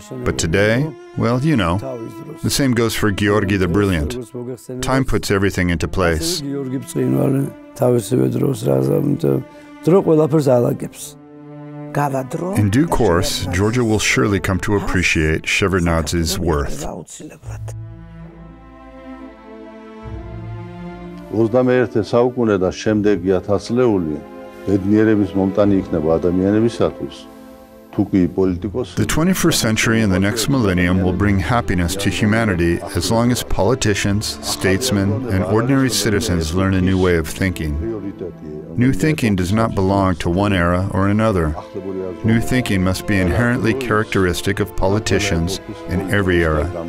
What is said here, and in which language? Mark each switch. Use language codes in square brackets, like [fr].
[en] But today, well, you know, the same goes for Georgi the Brilliant. Time puts everything into place. In due course, Georgia will surely come to appreciate Shevardnadze's worth. [ka] 21 საუკუნე და შემდეგი ათასლეული ბედნიერების მომტანი იქნება ადამიანებისათვის. [en] The 21st century and the next millennium will bring happiness to humanity as long as politicians, statesmen, and ordinary citizens learn a new way of thinking. New thinking does not belong to one era or another. New thinking must be inherently characteristic of politicians in every era.